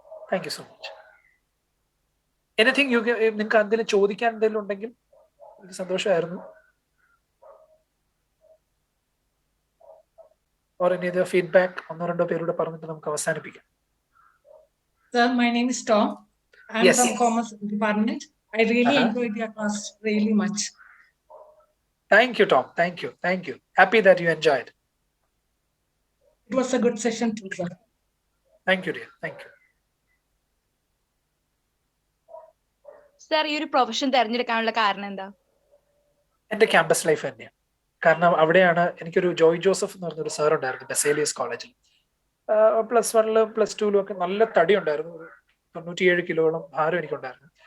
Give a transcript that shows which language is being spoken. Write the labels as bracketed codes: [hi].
[en] Thank you so much. Anything [ml] നിങ്ങൾക്ക് എന്തെങ്കിലും ചോദിക്കാൻ എന്തെങ്കിലും ഉണ്ടെങ്കിൽ എനിക്ക് സന്തോഷമായിരുന്നു. [en] Or any other feedback, [ml] ഒന്നോ രണ്ടോ പേരുടെ പറഞ്ഞിട്ട് നമുക്ക് അവസാനിപ്പിക്കാം. [en] Sir, my name is Tom. I'm Yes. from Commerce Department. I really enjoyed your class really much. Thank you, Tom. Thank you. Happy that you enjoyed. It was a good session too, sir. Thank you, dear. Thank you. [ml] Sir, ഈ ഒരു profession തെരഞ്ഞെടുക്കാനുള്ള കാരണം എന്താ? എന്റെ campus life തന്നെയാണ്. കാരണം അവിടെയാണ് എനിക്കൊരു ജോയ് ജോസഫ് എന്ന് പറഞ്ഞൊരു സാർ ഉണ്ടായിരുന്നു ബെസേലിയസ് കോളേജിൽ. +1 +2 ഒക്കെ നല്ല തടി ഉണ്ടായിരുന്നു. 97 കിലോളം ഭാരം എനിക്കുണ്ടായിരുന്നു.